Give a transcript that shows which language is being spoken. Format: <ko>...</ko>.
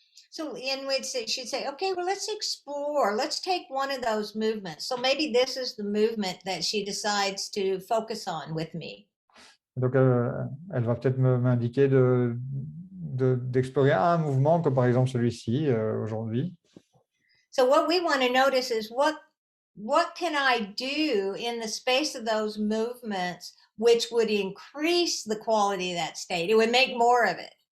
<en>So she'd say, okay, well, let's explore. Let's take one of those movements. So maybe this is the movement that she decides to focus on with me.</en> <fr>Donc, elle va peut-être m'indiquer d'explorer un mouvement, comme par exemple celui-ci aujourd'hui.</fr> <en>So what we want to notice is what can I do in the space of those movements which would increase the quality of that state? It would make more of it.</en>